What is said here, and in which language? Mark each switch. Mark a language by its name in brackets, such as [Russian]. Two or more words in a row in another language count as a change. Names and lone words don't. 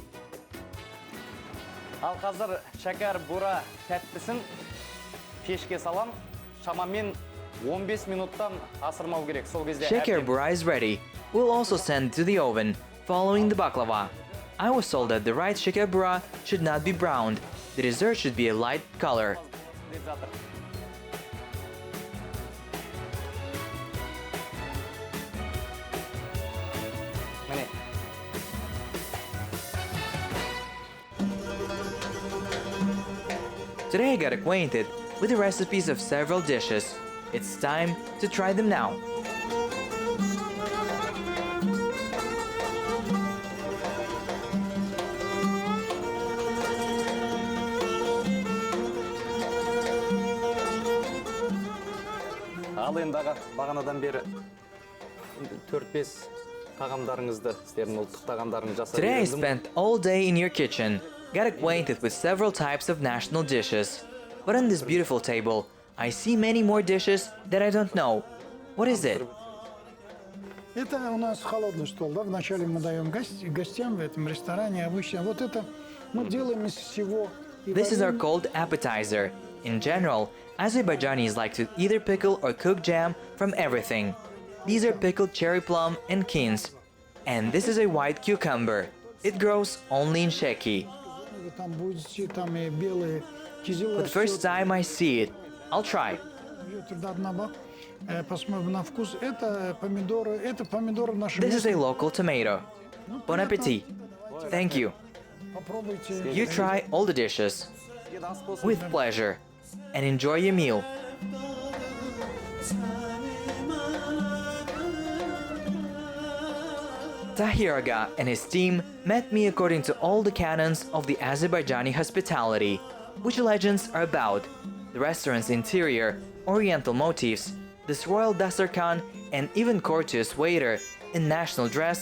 [Kazakh] Ал қазір шәкәр бура тәттісін пешке салам. Шамамен 15 минуттан асырмау керек. Сол кезде [English] Sheker bura is ready. We'll also send it to the oven, following the baklava. I was told that the right sheker bura should not be browned. The dessert should be a light color. [Kazakh] деп жатыр. Міне. [English] Today I got acquainted with the recipes of several dishes. It's time to try them now. [Kazakh] Ал енді аға, бағанадан бері 4-5 тағамдарыңызды, сіздердің ұлттық тағамдарыңызды жасап [English] Today I [Kazakh] үйрендім. [English] spent all day in your kitchen, got acquainted with several types of national dishes. But on this beautiful table, I see many more dishes that I don't know. What is it? [Russian] Это у нас холодный стол, да? Вначале мы даем гостям в этом ресторане обычно. Вот это мы делаем из всего. И [English] This is our [Russian] варим. [English] cold appetizer. In general, Azerbaijanis like to either pickle or cook jam from everything. These are pickled cherry plum and quince. And this is a white cucumber. It grows only in Sheki. [Russian] Вы там будете, там и белые кизилы. [English] But first time I see it, I'll try. [Russian] Посмотрим на вкус. Это помидоры наши. [English] This is a local tomato. [French] Bon appetit. [English] Thank you. [Russian] Попробуйте. [English] You try all the dishes. With pleasure. And enjoy your meal. Tahir Agha and his team met me according to all the canons of the Azerbaijani hospitality, which legends are about: the restaurant's interior, oriental motifs, this royal dasarkan, and even courteous waiter in national dress.